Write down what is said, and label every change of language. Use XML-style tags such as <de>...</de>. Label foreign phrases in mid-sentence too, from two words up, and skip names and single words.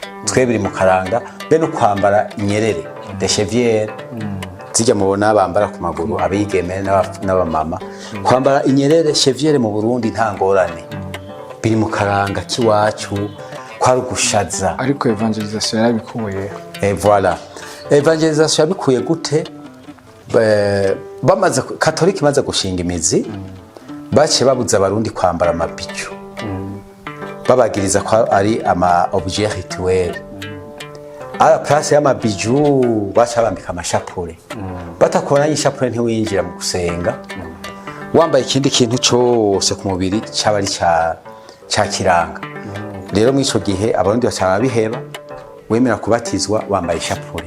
<rn>Twe biri mu karanga be no kwambara inyerere</rn> <fr>de chevier</fr> <rn>zijya mubona bambara ku maguru abigeme n'abamama kwambara inyerere chevier mu Burundi nta ngorane biri mu karanga kiwacu kwari gushaza. Ariko evangelisation yarabikuye. Voilà. Evangelisation yabikuye gute? Bamaze Katolika imaze gushinga imizi bace babuza abarundi kwambara amabicu. Babagiriza ko ari ama</rn> <fr>objet rituel. Ala place</fr> <rn>y'amabiju baca bambika amashapure. Batakora y'ishapure ntiwinjira mu gusenga. Wambaye ikindi kintu cyose ku mubiri cyaba ari cya kiranga. Rero mwico gihe abarundi baca biheba wemera kubatizwa wambaye ishapure.</rn>